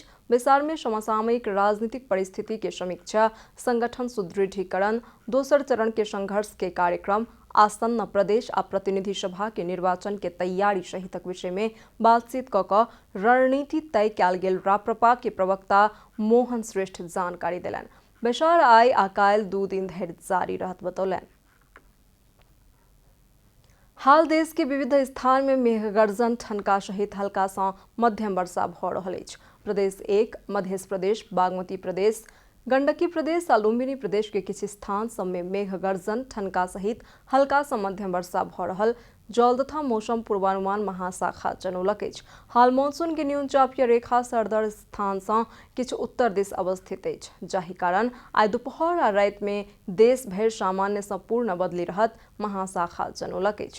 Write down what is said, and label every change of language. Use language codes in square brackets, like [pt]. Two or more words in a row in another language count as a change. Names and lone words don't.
[mai] बैसार में समसामयिक राजनीतिक परिस्थिति के समीक्षा, संगठन सुदृढ़ीकरण, दोसर चरण के संघर्ष के कार्यक्रम, आसन्न प्रदेश आ प्रतिनिधि सभा के निर्वाचन के तैयारी सहितक विषय में बातचीत कऽ रणनीति तय कयल गेल राप्रपा के प्रवक्ता मोहन श्रेष्ठ जानकारी देलनि। बैसार आइ आ काल्हि 2 दिन धरि जारी रहत बतौलनि। हाल देश के विविध स्थान में मेघगर्जन, ठनका सहित हल्का सँ मध्यम वर्षा भ रहल अछि। प्रदेश 1, मध्य प्रदेश, बागमती प्रदेश, गंडकी प्रदेश आ लुम्बिनी प्रदेश के किछु स्थान सब में मेघगर्जन, ठनका सहित हल्का सँ मध्यम वर्षा भ रहल जल तथा मौसम पूर्वानुमान महाशाखा जनौलक अछि। हाल मॉनसून के न्यून चापीय रेखा सरदर स्थान सँ किछु उत्तर दिस अवस्थित अछि, जाहि कारण आइ दुपहर आ राति में देश भरि सामान्य सँ पूर्ण बदली रहत महाशाखा जनौलक अछि।